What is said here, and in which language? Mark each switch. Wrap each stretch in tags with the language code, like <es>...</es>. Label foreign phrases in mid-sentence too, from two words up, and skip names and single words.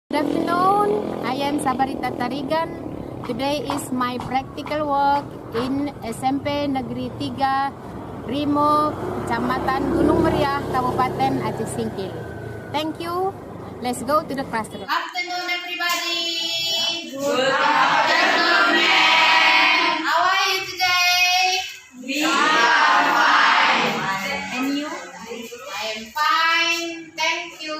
<en>Good afternoon, I am Sabarita Tarigan. Today is my practical work in SMP Negeri 3, Rimo, Kecamatan Gunung Meriah, Kabupaten Aceh Singkil. Thank you. Let's go to the classroom. Afternoon, everybody. Good afternoon, ma'am. How are you today? We are fine. And you? I am fine. Thank you.</en>